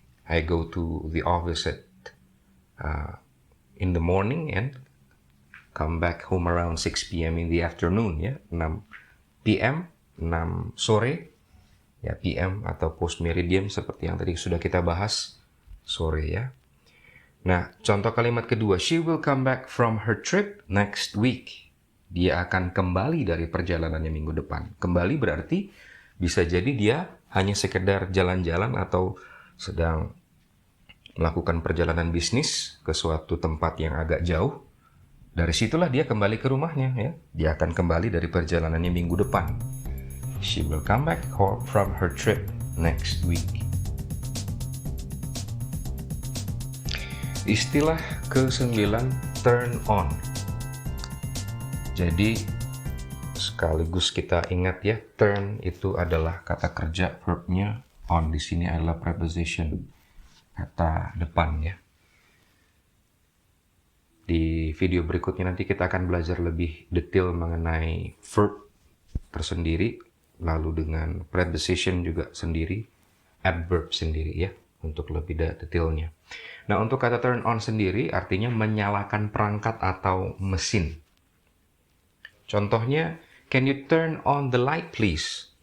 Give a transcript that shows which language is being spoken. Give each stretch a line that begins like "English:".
English: I go to the office at in the morning and come back home around 6 p.m. in the afternoon ya. 6 p.m.
Indonesian: 6 sore ya, PM atau post meridian seperti yang tadi sudah kita bahas, sore ya. Nah, contoh kalimat kedua,
English: she will come back from her trip next week.
Indonesian: Dia akan kembali dari perjalanannya minggu depan. Kembali berarti bisa jadi dia hanya sekedar jalan-jalan atau sedang melakukan perjalanan bisnis ke suatu tempat yang agak jauh. Dari situlah dia kembali ke rumahnya ya. Dia akan kembali dari perjalanannya minggu depan.
English: She will come back home from her trip next week.
Indonesian: Istilah ke-9, turn on. Jadi sekaligus kita ingat ya, turn itu adalah kata kerja, verbnya on. Di sini adalah preposition, kata depan ya. Di video berikutnya nanti kita akan belajar lebih detail mengenai verb tersendiri, lalu dengan preposition juga sendiri, adverb sendiri ya, untuk lebih detailnya. Nah, untuk kata turn on sendiri artinya menyalakan perangkat atau mesin. Contohnya,
English: can you turn on the light please?